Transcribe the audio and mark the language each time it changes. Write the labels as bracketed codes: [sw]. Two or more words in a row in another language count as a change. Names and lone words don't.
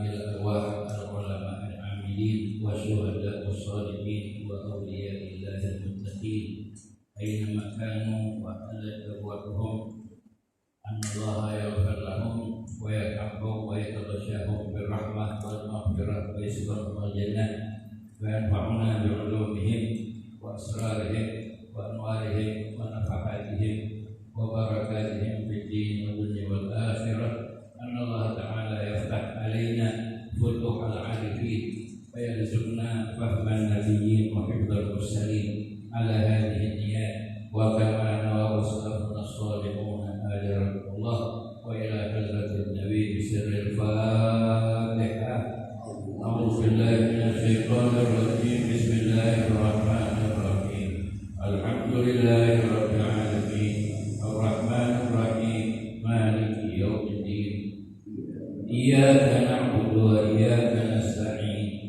[ar] إلى أرواح العلماء العاملين والشهداء والصالحين وأولياء الله المتقين أينما كانوا وعلى دعوتهم أن الله يغفر لهم ويرحمهم ويتغشاهم بالرحمة والمغفرة ويسبحهم الجنة وينفعنا بعلومهم وأسرارهم وأنوارهم ونفحاتهم وبركاتهم في الدين والدنيا والآخرة. أن الله تعالى يفتح علينا فتوح العارفين ويرزقنا فهم النبيين وحفظ المرسلين على هذه النية وكما نوى سلفنا الصالحون أجارهم الله وإلى حضرة النبي بسر الفاتحة. أعوذ بالله من الشيطان الرجيم. بسم الله الرحمن الرحيم الحمد لله رب العالمين. الرحمن الرحيم مالك يوم الدين. إياك نعبد وإياك نستعين.